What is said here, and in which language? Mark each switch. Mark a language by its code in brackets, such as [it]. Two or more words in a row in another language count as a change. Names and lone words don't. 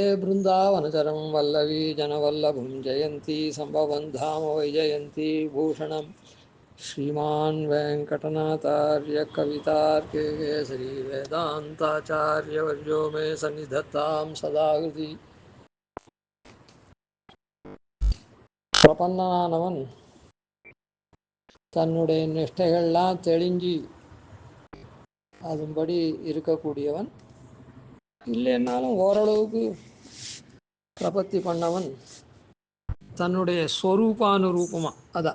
[sa] बृन्दावनचरं वल्लवी जनवल्लभं जयन्ती सम्भवन् धाम वैजयन्ती भूषणं श्रीमान् वेङ्कटनाथार्य कवितार्किकेसरी वेदान्ताचार्यवर्यो मे सन्निधत्तां सदा हृदि [ta] பிரபன்னனானவன் தன்னுடைய நிஷ்டைகள்லாம் தெளிஞ்சு அதுபடி இருக்கக்கூடியவன். இல்லைன்னாலும் ஓரளவுக்கு பிரபத்தி பண்ணவன் தன்னுடைய ஸ்வரூபானுரூபமாக அதான்.